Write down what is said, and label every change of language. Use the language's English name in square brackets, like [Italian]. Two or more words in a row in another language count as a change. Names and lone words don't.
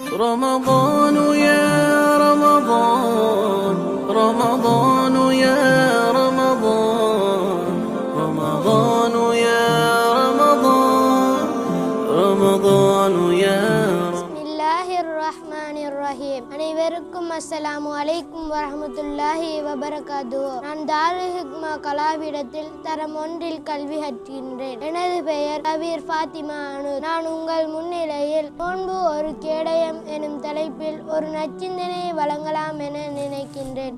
[Arabic] رمضان يا رمضان رمضان يا رمضان رمضان يا رمضان رمضان يا [Tamil] அனைவருக்கும் [Arabic] السلام عليكم ورحمة الله وبركاته. [Tamil] நான் தாருல் ஹிக்மா கலாவிடத்தில் தரம் 1 கல்வி கற்கின்றேன். எனது பெயர் கபீர் ஃபாத்திமா அனு. நான் உங்கள் முன்னிலையில் நோன்பு ஒரு கேடயம் எனும் தலைப்பில் ஒரு நச்சிந்தனையை வழங்கலாம் என நினைக்கின்றேன்.